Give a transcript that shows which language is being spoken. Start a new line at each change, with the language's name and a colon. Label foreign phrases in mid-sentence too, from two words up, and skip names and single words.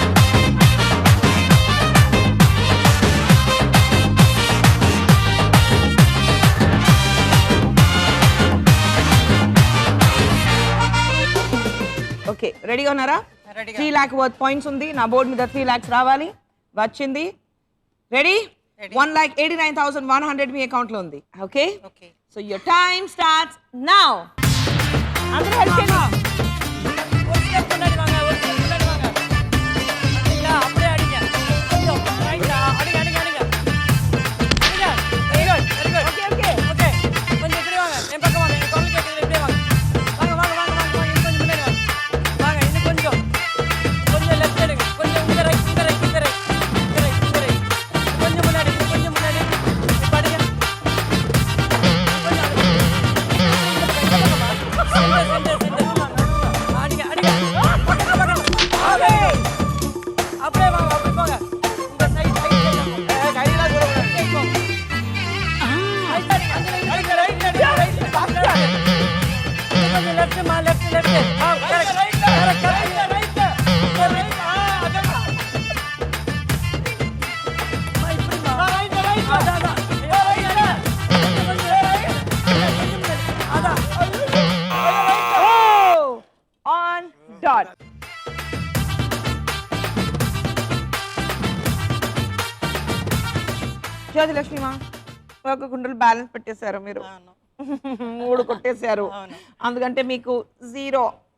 Telugu: ఓకే రెడీగా ఉన్నారా? 3 lakh
English: worth points
Telugu: ఉంది. నా బోర్డు మీద 3 lakhs రావాలి. వచ్చింది. రెడీ? 1,89,100 మీ అకౌంట్లో ఉంది.
English: okay so your time starts now.
Telugu: అందరూ హెల్ప్ చేయండి.
Tamil: ஒரு step முன்னாடி வாங்க, ஒரு step முன்னாடி வாங்க. அடிங்களா? அப்படியே அடிங்க. கொஞ்சம் ரைட்டா? அடிங்க, அடிங்க, அடிங்க. அடிங்க.
English: Very good, very good. okay okay
Tamil: Okay. கொஞ்சம் இப்படி வாங்க. என் பக்கம் வாங்க. என் குரல் கேட்குது. இப்படியே வாங்க. வாங்க, வாங்க, வாங்க, வாங்க, வாங்க. இன்னும் கொஞ்சம் முன்னாடி வாங்க. வாங்க, இன்னும் கொஞ்சம். கொஞ்சம் left எடுங்க. கொஞ்சம் இங்க right, இங்க right, இங்க right. இங்க right, இங்க right. கொஞ்சம் முன்னாடி, இன்னும் கொஞ்சம் முன்னாடி. இப்ப அடிங்க. கொஞ்சம் அடிங்க.
English: Center, center, center.
Tamil: அடிங்க, அடிங்க. பக்கத்துல, பக்கத்துல. Okay. அப்படியே வாங்க, அப்படியே போங்க.
English: இந்த side, side, side.
Tamil: கையெல்லாம் போடக்கூடாது.
English: Right side, அங்க right, right, right, right.
Tamil: கொஞ்சம் left மா,
English: left, left. Correct, correct, correct. Right, right.
Tamil: அதான். இப்படிமா.
English: Right, right.
Tamil: அதான், அதான். கொஞ்சம் right. அதான்.
English: on dot.
Telugu: జ్యోతిలక్ష్మిమా ఒక కుండలు బ్యాలెన్స్ పెట్టేశారు మీరు. 3 కొట్టేశారు. అందుకంటే మీకు 0.